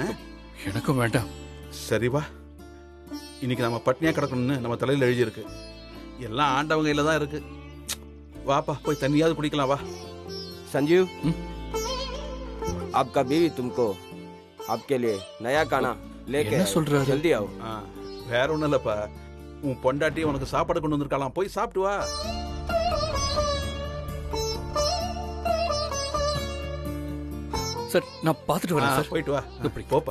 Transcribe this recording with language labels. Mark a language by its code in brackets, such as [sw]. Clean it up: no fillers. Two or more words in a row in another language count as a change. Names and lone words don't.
[ta] எனக்கும் வேண்டாம். சரி வா. இன்னைக்கு நம்ம பட்னியா கிடக்கணும்னு நம்ம தலையில எழுதி இருக்கு. எல்லாம் ஆண்டவங்க கையில தான் இருக்கு. வாப்பா, போய் தண்ணியாவது குடிக்கலாம் வா. [hi] संजीव, आपका बीवी तुमको आपके लिए नया खाना लेके [ta] என்ன சொல்றாரு? [hi] जल्दी आओ। [ta] வேற ஒண்ணும் இல்லப்பா, உன் பொண்டாட்டி உனக்கு சாப்பாடு கொண்டு வந்திருக்கலாம், போய் சாப்பிட்டு வா. சார், நான் பார்த்துட்டு வரேன் சார். போயிட்டு வா. இப்படி போப்பா.